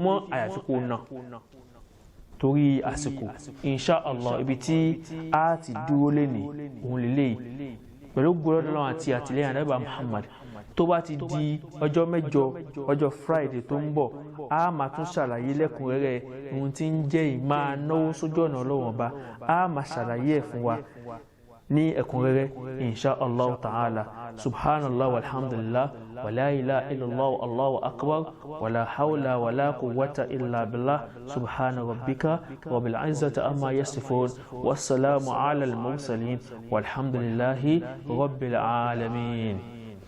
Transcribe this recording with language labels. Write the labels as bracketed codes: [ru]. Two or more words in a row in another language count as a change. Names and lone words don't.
[yo] mọ́ àyàfi kò ná torí àsìkò [ar] إن شاء الله [yo] ibi tí a ti dúró lẹ́ni òun lè léyìí pẹ̀lú gbọ́dọ̀ àti àtìlẹ́yìn ànábì Muhammad tó bá ti di ọjọ́ mẹ́jọ ọjọ́ Friday tó ń bọ̀ a máa tún ṣàlàyé lẹ́kùnrẹ́rẹ́ ohun tí ń jẹ́ ìmáa náwó sójú ọ̀nà Ọlọ́run ọba a máa ṣàlàyé ẹ̀ fún wa ní ẹ̀kúnrẹ́rẹ́ [ar] إن شاء الله تعالى سبحان الله والحمد لله ولا إله إلا الله الله أكبر ولا حول ولا قوة إلا بالله سبحان ربك رب العزة عما يصفون والسلام على المرسلين والحمد لله رب العالمين.